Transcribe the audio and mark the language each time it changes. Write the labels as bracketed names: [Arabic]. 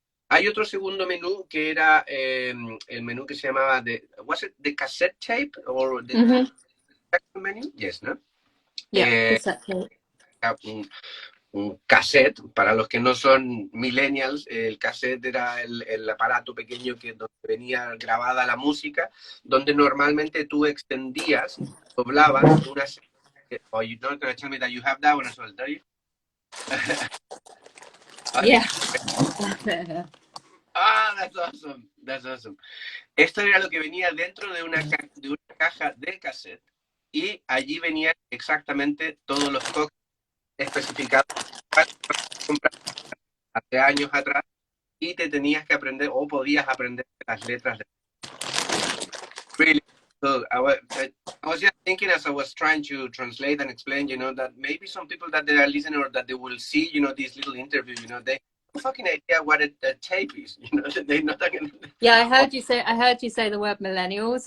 [Spanish] Hay otro segundo menú que era el menú que se llamaba [English] was it the cassette tape or the menu? Yes, [Spanish] ¿no? [English] Yeah, cassette tape. [Spanish] Un cassette, para los que no son millennials, el cassette era el aparato pequeño donde venía grabada la música, donde normalmente tú extendías, doblabas una serie. [English] Oh, you're not going to tell me that you have that one as well, are you? Yeah. That's awesome. That's awesome. [Spanish] Esto era lo que venía dentro de una caja de cassette y allí venían exactamente todos los cócteles especificados para comprar hace años atrás, y te tenías que aprender, o podías aprender las letras. [English] Really, so I was just thinking as I was trying to translate and explain, you know, that maybe some people that they are listening or that they will see, you know, this little interview, you know, they have no fucking idea what a tape is, you know, they're not gonna... Yeah, I heard you say the word millennials.